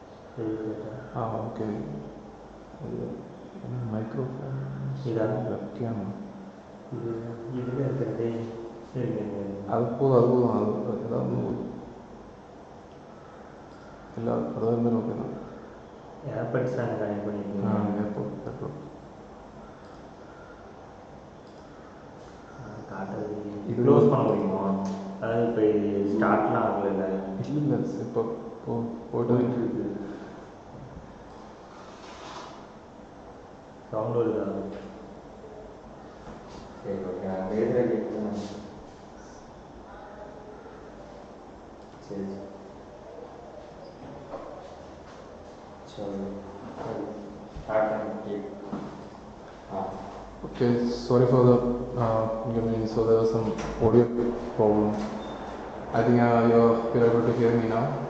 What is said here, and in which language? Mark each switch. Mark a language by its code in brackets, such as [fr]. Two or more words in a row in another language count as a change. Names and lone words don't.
[ml] ഓക്കെ. മൈക്രോഫോൺ ഇതാണ് വെക്കാമോ? ഇതിലെടുത്തിട്ട് അത് പോതും അതൊന്നും എല്ലാ അത് തന്നെ നോക്കുന്നത്. [ta] ஏர்பட்ஸான கனெக்ட் பண்ணியிருக்கீங்க. காட்டுறது இது க்ளோஸ் பண்ண முடியுமா? அதாவது இப்போ இது ஸ்டார்ட்லாம் ஆகல. இல்லை இப்போ போயிட்டு இருக்கு. சவுண்ட் வருதா? சரி ஓகே, நான் பேசுகிற கேட்குறேன். சரி [en] Okay, sorry for the inconvenience. So there was some audio problem. I think you're able to hear me now.